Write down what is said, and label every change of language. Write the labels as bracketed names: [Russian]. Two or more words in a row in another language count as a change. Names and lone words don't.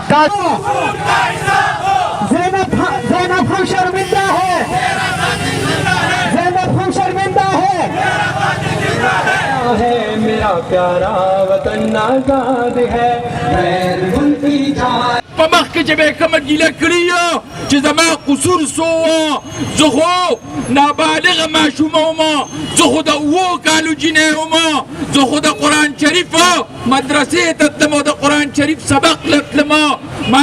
[Urdu] زینب ہم شرمندہ ہے، زینب ہم شرمندہ ہے میرا پیارا وطن آزاد ہے غیر ملکی جان [Pashto] په مخ کې چې به یې کومه ګیله کړې یو چې زما قصور څه وه زه خو نابالغه ماشومه ومه زه خو د 7 کالو جینۍ ومه زه خو د قرآن شریف مدرسې ته تلم او د قرآن شریف سبق له تلمه ما